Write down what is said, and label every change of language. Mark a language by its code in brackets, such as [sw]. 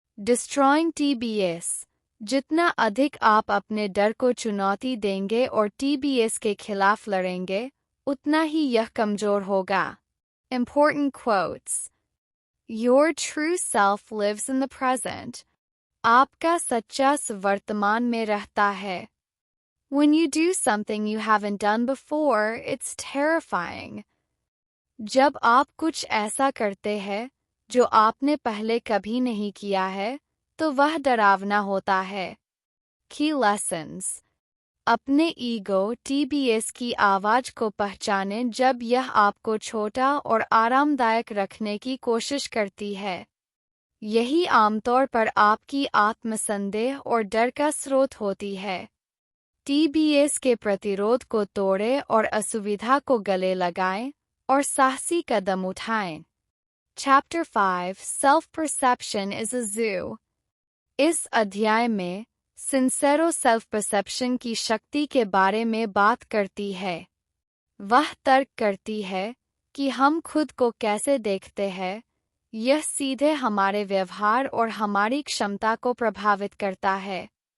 [en] Destroying TBS. [hi] जितना अधिक आप अपने डर को चुनौती देंगे और TBS के खिलाफ लड़ेंगे, उतना ही यह कमजोर होगा। [en] Important quotes. Your true self lives in the present. [hi] आपका सच्चा वर्तमान में रहता है। [en] When you do something you haven't done before, it's terrifying. [hi] जब आप कुछ ऐसा करते हैं जो आपने पहले कभी नहीं किया है, तो वह डरावना होता है। [en] Key lessons. [hi] अपने ईगो TBS की आवाज को पहचानें जब यह आपको छोटा और आरामदायक रखने की कोशिश करती है। यही आमतौर पर आपकी आत्मसंदेह और डर का स्रोत होती है। TBS के प्रतिरोध को तोड़ें और असुविधा को गले लगाएं और साहसी कदम उठाएं। [en] Chapter 5 Self-Perception is a Zoo. [hi] इस अध्याय में सिंसेरो सेल्फ परसेप्शन की शक्ति के बारे में बात करती है। वह तर्क करती है कि हम खुद को कैसे देखते हैं, यह सीधे हमारे व्यवहार और हमारी क्षमता को प्रभावित करता है।